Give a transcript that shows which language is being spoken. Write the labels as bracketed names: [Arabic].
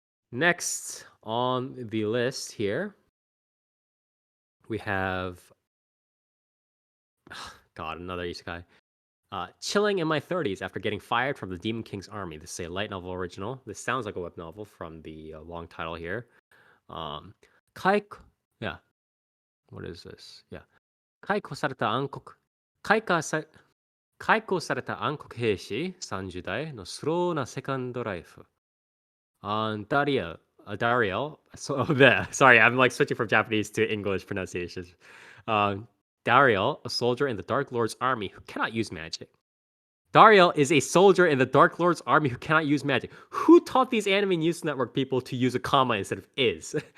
[English] Next on the list here, we have God, another isekai. Chilling in my 30s after getting fired from the Demon King's army. This is a light novel original. This sounds like a web novel from the long title here. Kai, yeah. What is this? Yeah. [Japanese] 解雇された暗黒解雇さ解雇された暗黒兵士30代のスローなセカンドライフ。 [English] Dario. So, there. Sorry, I'm like switching from Japanese to English pronunciations. Dario, a soldier in the Dark Lord's army who cannot use magic. Dario is a soldier in the Dark Lord's army who cannot use magic. Who taught these anime news network people to use a comma instead of is?